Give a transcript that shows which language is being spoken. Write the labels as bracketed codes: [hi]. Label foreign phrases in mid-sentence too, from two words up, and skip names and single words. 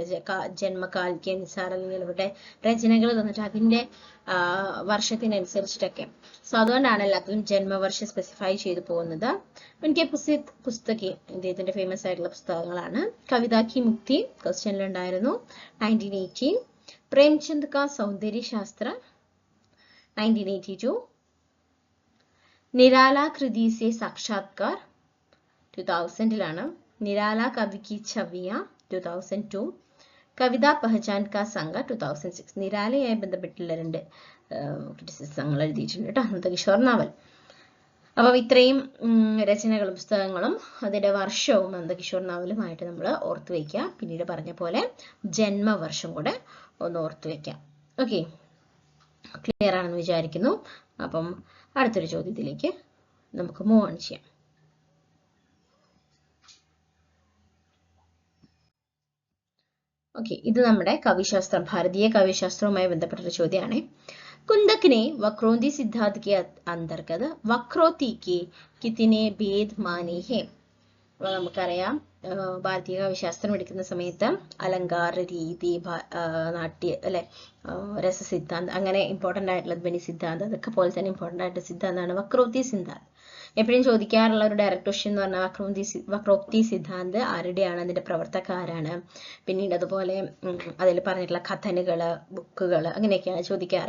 [ml] ജന്മകാലിക്ക് അനുസാരം അല്ലെങ്കിൽ ഇവരുടെ രചനകൾ തന്നിട്ട് അതിന്റെ വർഷത്തിനനുസരിച്ചിട്ടൊക്കെ. സോ അതുകൊണ്ടാണ് എല്ലാത്തിലും ജന്മവർഷം സ്പെസിഫൈ ചെയ്തു പോകുന്നത്. [hi] उनकी पुस्तकें [ml] ഇദ്ദേഹത്തിന്റെ ഫേമസ് ആയിട്ടുള്ള പുസ്തകങ്ങളാണ്. കവിതാ കി മുക്തി ക്വസ്റ്റ്യനിലുണ്ടായിരുന്നു 1918. [hi] प्रेमचंद का सौंदर्य शास्त्र 1982. निराला कृति से साक्षात्कार 2000 निराला कवि की छवियां 2002. कविता पहचान का संघ 2006. [ml] നിരാലയായി ബന്ധപ്പെട്ടുള്ള 2 ക്രിറ്റിസിസങ്ങൾ എഴുതിയിട്ടുണ്ട് കേട്ടോ നന്ദകിഷോർ നോവൽ. അപ്പം ഇത്രയും രചനകളും പുസ്തകങ്ങളും അതിന്റെ വർഷവും നന്ദകിഷോർ നോവലുമായിട്ട് നമ്മൾ ഓർത്തു വയ്ക്കുക. പിന്നീട് പറഞ്ഞ പോലെ ജന്മവർഷം കൂടെ ഒന്ന് ഓർത്തു വയ്ക്കാം. ഓക്കെ, ക്ലിയർ ആണെന്ന് വിചാരിക്കുന്നു. അപ്പം അടുത്തൊരു ചോദ്യത്തിലേക്ക് നമുക്ക് [en] move on [ml] ചെയ്യാം. ഓക്കെ, ഇത് നമ്മുടെ കവിശാസ്ത്രം, ഭാരതീയ കവിശാസ്ത്രവുമായി ബന്ധപ്പെട്ടൊരു ചോദ്യമാണ്. [hi] कुंदक ने वक्रोती सिद्धांत के अंतर्गत वक्रोती के कितने भेद माने हैं? [ml] നമുക്കറിയാം ഭാരതീയ കവിശാസ്ത്രം എടുക്കുന്ന സമയത്ത് അലങ്കാര രീതി, നാട്യ അല്ലെ, രസസിദ്ധാന്തം, അങ്ങനെ ഇമ്പോർട്ടൻ്റ് ആയിട്ടുള്ള ധ്വനി സിദ്ധാന്തം, അതൊക്കെ പോലെ തന്നെ ഇമ്പോർട്ടൻ്റ് ആയിട്ടുള്ള സിദ്ധാന്തമാണ് വക്രോക്തി സിദ്ധാന്തം. എപ്പോഴും ചോദിക്കാറുള്ള ഒരു [en] direct question [ml] എന്ന് പറഞ്ഞാൽ വക്രോക്തി സിദ്ധാന്തം ആരുടെയാണ്, അതിന്റെ പ്രവർത്തകരാണ്, പിന്നീട് അതുപോലെ അതിൽ പറഞ്ഞിട്ടുള്ള കഥനുകള്, ബുക്കുകള്, അങ്ങനെയൊക്കെയാണ് ചോദിക്കാറ്.